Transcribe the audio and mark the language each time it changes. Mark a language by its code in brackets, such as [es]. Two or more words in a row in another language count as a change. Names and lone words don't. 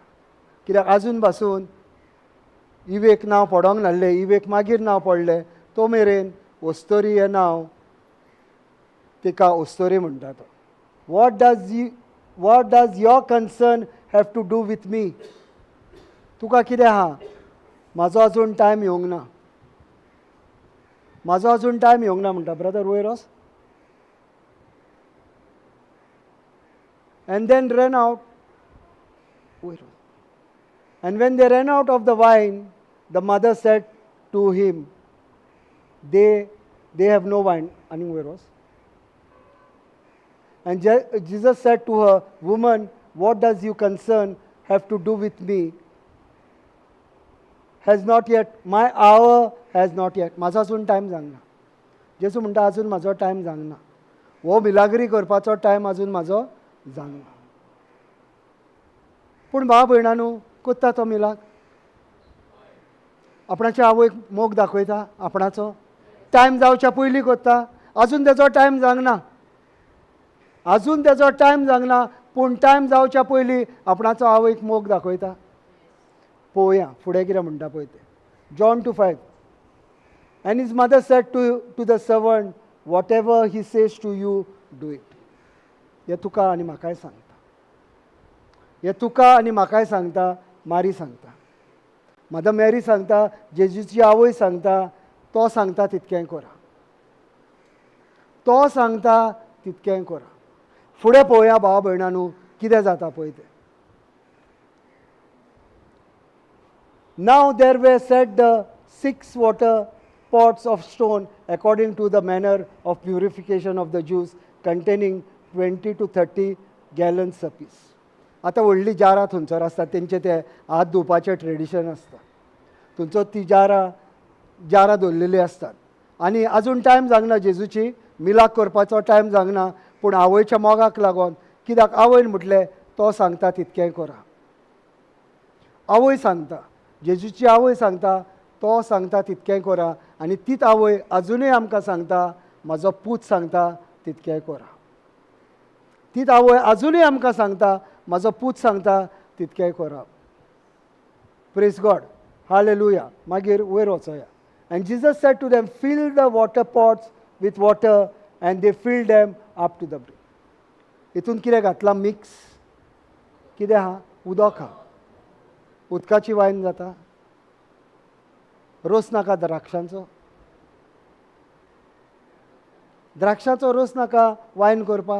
[kok] कित्याक आजून पासून इवेक नांव पडोंक नासलें, इवेक मागीर नांव पडलें, तो मेरेन अस्तोरी हें नांव तिका अस्तोरे म्हणटा तो. [en] What does your concern have to do with me? [kok] तुका कितें आहा? म्हाजो आजून टायम येवंक ना, म्हाजो आजून टायम येवंक ना म्हणटा. ब्रदर वयर वच. [en] And then ran out. And when they ran out of the wine, the mother said to him, they have no wine. And where was? And Jesus said to her, woman, what does your concern have to do with me? Has not yet, my hour has not yet. [kok] म्हाजो अजून टायम जावंक ना. जेजू म्हणटा अजून म्हाजो टायम जावंक ना. हो मिलाग्री करपाचो टायम अजून म्हाजो जावंक ना. पूण भाव भयणानो, कोत्ता तो मिलाग? आपणाच्या आवयक मोग दाखयता आपणाचो. टायम जावच्या पयलीं कोत्ता. अजून तेजो टायम जावंक ना, अजून तेजो टायम जावंक ना, पूण टायम जावच्या पयलीं आपणाचो आवयक मोग दाखयता. पळोवया फुडें कितें म्हणटा पळय तें. [en] John 2:5. And his mother said to the servant, whatever he says to you, do it. [kok] हे तुका आनी म्हाकाय सांगता. हे तुका आनी म्हाकाय सांगता, मारी सांगता. मदर मॅरी सांगता, जेजूची आवय सांगता, तो सांगता तितकें करा. तो सांगता तितकें करा. फुडें पळोवया भाव भयणानो कितें जाता पळय तें. [en] Now there were set the 6 water pots of stone according to the manner of purification of the Jews, containing 20 to 30 gallons apiece. [kok] आतां व्हडली जारां थंयसर आसतात, तेंचे ते हात धुवपाचें ट्रेडिशन आसता. थंयसर ती जारां दवरलेली आसतात. आनी आजून टायम जावंक ना जेजूची मिलाक करपाचो टायम जावंक ना, पूण आवयच्या मोगाक लागून, कित्याक आवयन म्हटलें तो सांगता तितकें करा. आवय सांगता, जेजूची आवय सांगता, तो सांगता तितकें करा. आनी तीच आवय अजुनूय आमकां सांगता, म्हाजो पूत सांगता तितकें करा. तीच आवय अजुनूय आमकां सांगता, म्हाजो पूत सांगता तितकें करा. [en] Praise God. Hallelujah. [kok] मागीर वयर वचोया. [en] And Jesus said to them, fill the water pots with water, and they filled them up to the brim. [kok] हितून कितें घातलां मिक्स? कितें आहा? उदक आहा. उदकाची वायन जाता. रोस नाका द्राक्षांचो. द्राक्षाचो रोस नाका वायन करपाक.